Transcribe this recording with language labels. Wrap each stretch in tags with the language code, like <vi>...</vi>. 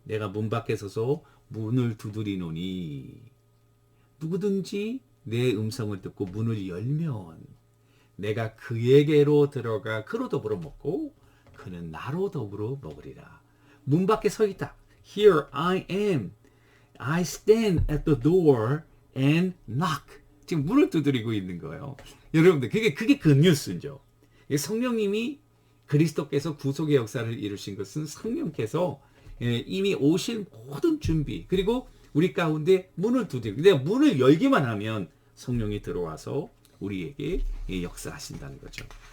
<ko>내가 문 밖에 서서 문을 두드리노니 누구든지 내 음성을 듣고 문을 열면 내가 그에게로 들어가 그로 더불어 먹고 그는 나로 더불어 먹으리라. 문 밖에 서 있다.</ko> <en>Here I am. I stand at the door and knock.</en> <ko>지금 문을 두드리고 있는 거예요. 여러분들 그게 그 뉴스죠. 성령님이 그리스도께서 구속의 역사를 이루신 것은 성령께서 이미 오실 모든 준비 그리고 우리 가운데 문을 두드리고 내가 문을 열기만 하면 성령이 들어와서 우리에게 역사하신다는 거죠.</ko>